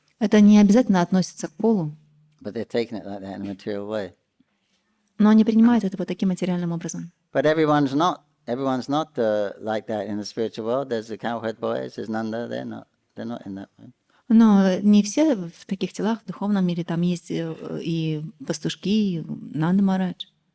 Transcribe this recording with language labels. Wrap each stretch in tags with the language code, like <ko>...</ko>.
<ru>Это не обязательно относится к полу,</ru> <en>but they're taking it like that in a material way.</en> <ru>но они принимают это вот таким материальным образом.</ru> <en>But everyone's not like that in the spiritual world. There's the cowherd boys, there's Nanda. They're not in that way.</en> <ru>Но не все в таких телах в духовном мире. Там есть и пастушки, и Нанда Махарадж.</ru>